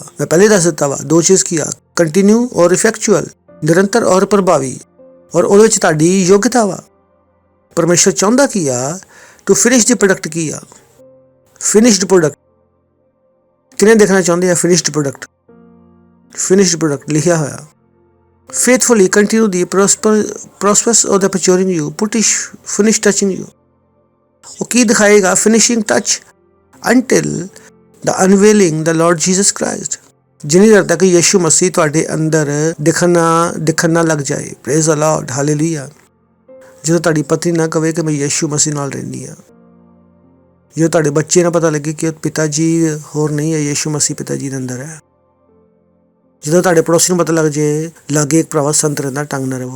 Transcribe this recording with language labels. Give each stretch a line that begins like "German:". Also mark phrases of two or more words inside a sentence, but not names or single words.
Punjabi: ਮੈਂ ਪਹਿਲੇ ਦੱਸ ਦਿੱਤਾ ਵਾ ਦੋ ਚੀਜ਼ ਕੀ ਆ, ਕੰਟੀਨਿਊ ਔਰ ਇਫੈਕਚੁਅਲ, ਨਿਰੰਤਰ ਔਰ ਪ੍ਰਭਾਵੀ। ਔਰ ਉਹਦੇ ਵਿੱਚ ਤੁਹਾਡੀ ਯੋਗਤਾ ਵਾ। ਪਰਮੇਸ਼ਰ ਚਾਹੁੰਦਾ ਕੀ ਆ?
English: to finish the product
Punjabi: ਕੀ ਆ?
English: finished product.
Punjabi: ਕਿਹਨੇ ਦੇਖਣਾ ਚਾਹੁੰਦੇ ਆ
English: finished product? finished product
Punjabi: ਲਿਖਿਆ ਹੋਇਆ।
English: Faithfully continue the process of the maturing you, finish touching you.
Punjabi: ਉਹ ਕੀ ਦਿਖਾਏਗਾ?
English: finishing touch until the unveiling the Lord Jesus Christ.
Punjabi: ਜਿੰਨੀ ਦੇਰ ਤੱਕ ਯਿਸੂ ਮਸੀਹ ਤੁਹਾਡੇ ਅੰਦਰ ਦਿਖਣ ਨਾ ਲੱਗ ਜਾਏ।
English: praise the Lord, hallelujah.
Punjabi: ਜਦੋਂ ਤੁਹਾਡੀ ਪਤਨੀ ਨਾ ਕਵੇ ਕਿ ਮੈਂ ਯਿਸੂ ਮਸੀਹ ਨਾਲ ਰਹਿੰਦੀ ਹਾਂ, ਜਦੋਂ ਤੁਹਾਡੇ ਬੱਚੇ ਨਾ ਪਤਾ ਲੱਗੇ ਕਿ ਪਿਤਾ ਜੀ ਹੋਰ ਨਹੀਂ ਹੈ, ਯਿਸੂ ਮਸੀਹ ਪਿਤਾ ਜੀ ਦੇ ਅੰਦਰ ਹੈ, ਜਦੋਂ ਤੁਹਾਡੇ ਪੜੋਸੀ ਨੂੰ ਪਤਾ ਲੱਗ ਜੇ ਲਾਗੇ ਇੱਕ ਭਰਾਵਾ ਸੰਤ ਰਹਿੰਦਾ, ਢੰਗ ਨਾ ਰਹੋ।